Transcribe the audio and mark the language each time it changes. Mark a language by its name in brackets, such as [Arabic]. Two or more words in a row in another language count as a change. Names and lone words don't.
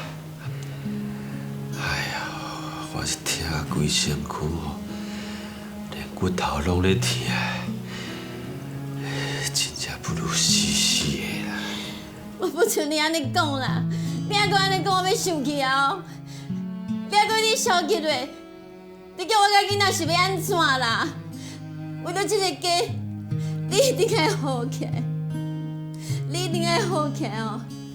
[Min Nan Chinese] 哎呀，我是疼规身躯哦，连骨头拢咧疼，真正不如死死的啦。我不像你安尼讲啦，你还阁安尼讲，我要生气啊！哦，你还阁你消极落，你叫我甲囡仔是要安怎啦？为了这个家，你一定会好起来，你一定会好起来哦。